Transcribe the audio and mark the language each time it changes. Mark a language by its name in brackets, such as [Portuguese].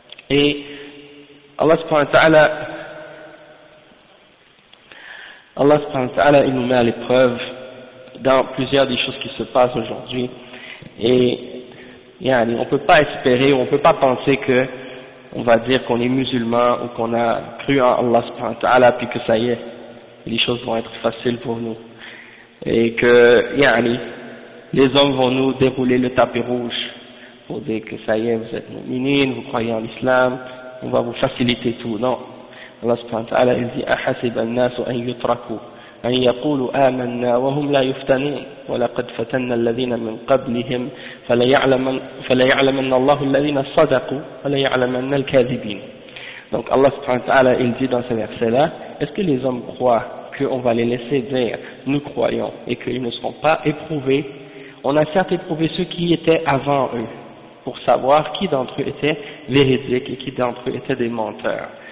[French] Et Allah subhanahu wa ta'ala, il nous met à l'épreuve dans plusieurs des choses qui se passent aujourd'hui, et on peut pas espérer, on peut pas penser que on va dire qu'on est musulman ou qu'on a cru en Allah subhanahu wa ta'ala, puis que ça y est, les choses vont être faciles pour nous. Et que, les hommes vont nous dérouler le tapis rouge pour dire que ça y est, vous êtes mu'minine, vous croyez en l'islam, on va vous faciliter tout. Non. [Arabic] Allah subhanahu wa ta'ala, [French] il dit, [Arabic] أحسب الناس أن يتركوا أن يقولوا آمنا وهم لا يفتنون ولقد فتنا الذين من قبلهم فليعلمن الله الذين صدقوا وليعلمن الكاذبين. [French] Donc Allah subhanahu wa ta'ala, il dit dans ce verset-là, est-ce que les hommes croient qu'on va les laisser dire, nous croyons, et qu'ils ne seront pas éprouvés? On a certes éprouvé ceux qui étaient avant eux, pour savoir qui d'entre eux était véridique et qui d'entre eux était des menteurs.